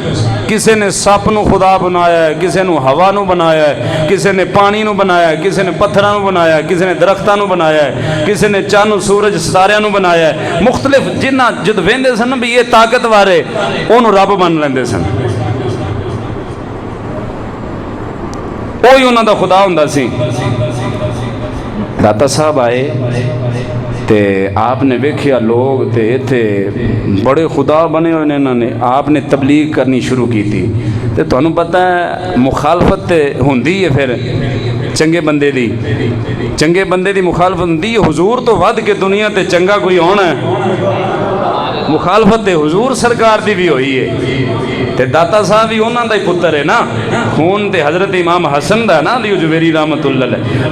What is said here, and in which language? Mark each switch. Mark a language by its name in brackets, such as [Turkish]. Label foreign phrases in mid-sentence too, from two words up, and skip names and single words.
[Punjabi] کسے نے سپ نو خدا بنایا ہے، کسے نو ہوا نو بنایا ہے، کسے نے پانی نو بنایا ہے، کسے نے پتھراں نو بنایا ہے، کسے نے درختاں نو بنایا ہے، کسے نے چاند سورج ستاریاں نو بنایا ہے. مختلف جنہ جد ویندے سن بھی یہ طاقت وارے انہوں رب بن لیندے سن. کوئی انہوں دا خدا ہوندا سی. داتا صاحب آئے تے آپ نے ویکھیا لوگ تے ایتھے بڑے خدا بنے ہوئے انہوں نے. [Urdu] آپ نے تبلیغ کرنی شروع کی تھی [Punjabi] تے تانوں پتہ ہے مخالفت تے ہوندی ہے پھر چنگے بندے دی مخالفت ہوندی ہے. حضور تو ود کے دنیا تے چنگا کوئی ہونا ہے، مخالفت تے حضور سرکار دی بھی ہوئی ہے. تے داتا صاحب بھی انہاں دا ہی پتر ہے نا. خون تے حضرت امام حسن دا نا علی حجویری [Arabic] رحمت اللہ علیہ.